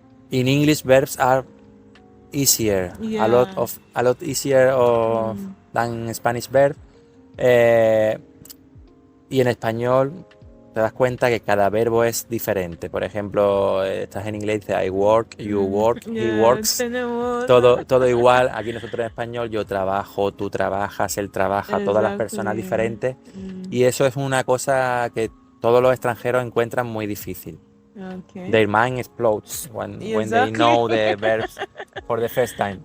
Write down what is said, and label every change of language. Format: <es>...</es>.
<en>In English, verbs are easier, a lot easier than Spanish verbs.</en> <es>Y en español te das cuenta que cada verbo es diferente. Por ejemplo, estás en inglés y dices</es> <en>I work, you work, he works.</en> <es>Todo igual. Aquí nosotros en español, yo trabajo, tú trabajas, él trabaja, todas las personas diferentes. Y eso es una cosa que todos los extranjeros encuentran muy difícil.</es> <en>Okay. Their mind explodes when they know the verbs for the first time.</en>